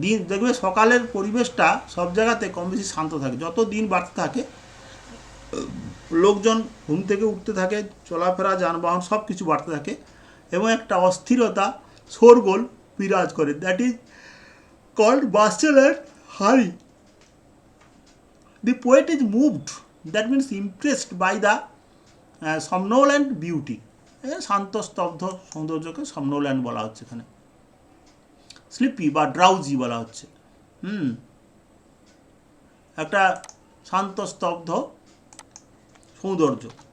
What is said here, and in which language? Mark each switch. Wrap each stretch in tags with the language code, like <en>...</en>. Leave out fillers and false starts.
<bn>দেখবে সকালের পরিবেশটা সব জায়গাতে কম বেশি শান্ত থাকে। যত দিন বাড়তে থাকে লোকজন ঘুম থেকে উঠতে থাকে, চলাফেরা, যানবাহন সব কিছু বাড়তে থাকে এবং একটা অস্থিরতা, শোরগোল বিরাজ করে।</bn> <en>That is called bustle and hurry. The poet is moved, that means impressed by the</en> <bn>somnolent beauty, শান্ত স্তব্ধ সৌন্দর্যকে somnolent বলা হচ্ছে এখানে। স্লিপি বা ড্রাউজি বলা হচ্ছে। একটা শান্ত স্তব্ধ সৌন্দর্য।</bn>